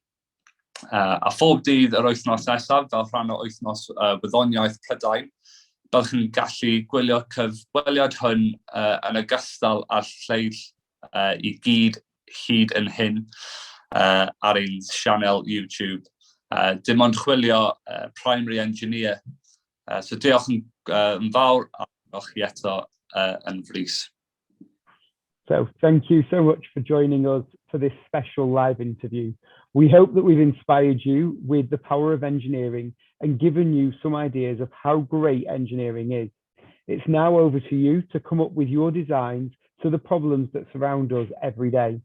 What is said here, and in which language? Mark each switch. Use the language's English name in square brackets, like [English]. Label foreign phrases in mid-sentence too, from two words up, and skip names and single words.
[Welsh] A phob dydd yr wythnos nesaf, fel rhan o wythnos wyddoniaeth Prydain, byddwch yn gallu gwylio cyfweliad hwn yn ogystal â'r lleill I gyd hyd yn hyn ar ein sianel YouTube. Dim ond chwilio primary engineer. So diolch yn fawr a diolch chi eto yn frys. [English] So thank you so much for joining us for this special live interview. We hope that we've inspired you with the power of engineering and given you some ideas of how great engineering is. It's now over to you to come up with your designs to the problems that surround us every day.